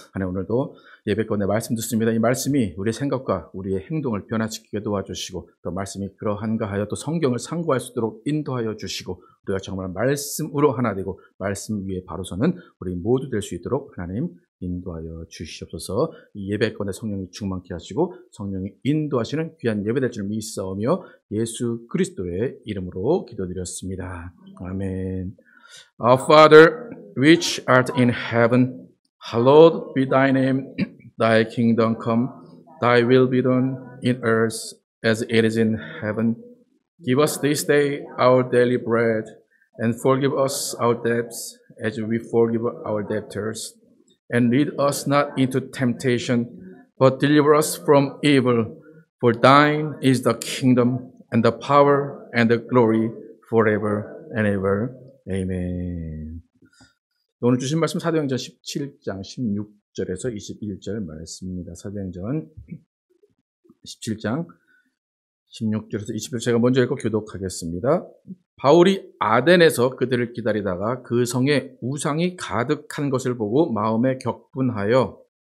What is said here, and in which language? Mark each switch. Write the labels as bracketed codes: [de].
[ko] 하나님 오늘도 예배 가운데 말씀 듣습니다. 이 말씀이 우리의 생각과 우리의 행동을 변화시키게 도와주시고 또 말씀이 그러한가 하여 또 성경을 상고할 수 있도록 인도하여 주시고 우리가 정말 말씀으로 하나 되고 말씀 위에 바로 서는 우리 모두 될 수 있도록 하나님 인도하여 주시옵소서. 이 예배 가운데 성령이 충만케 하시고 성령이 인도하시는 귀한 예배 될 줄 믿사오며 예수 그리스도의 이름으로 기도드렸습니다. 아멘. [en] Our Father, which art in heaven, hallowed be thy name. Thy kingdom come, thy will be done in earth as it is in heaven. Give us this day our daily bread, and forgive us our debts as we forgive our debtors. And lead us not into temptation, but deliver us from evil. For thine is the kingdom, and the power, and the glory, forever and ever. Amen. [ko] 오늘 주신 말씀 사도행전 17장 16절에서 21절 말씀입니다. 사도행전 17장 16절에서 21절 제가 먼저 읽고 교독하겠습니다. 바울이 아덴에서 그들을 기다리다가 그 성에 우상이 가득한 것을 보고 마음에 격분하여